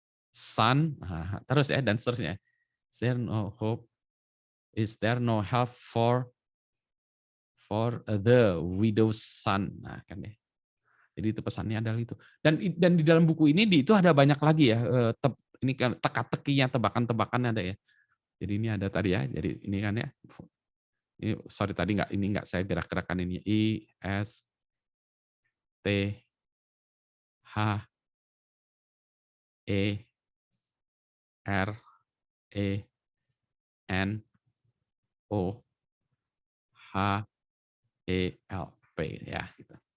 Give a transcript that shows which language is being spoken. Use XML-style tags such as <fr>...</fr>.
<id>Son, terus ya, dan seterusnya.</id> <en>Is there no hope? Is there no help for the widow's son?</en> <id>Nah, kan ya. Jadi itu pesannya adalah itu. Dan di dalam buku ini itu ada banyak lagi ya. Ini kan teka-tekinya, tebakan-tebakan ada ya. Jadi ini ada tadi ya. Jadi ini kan ya. Ini sorry tadi nggak saya gerak-gerakan ini.</id> <en>I S T H E R E N O H E L P</en> <id>ya gitu.</id>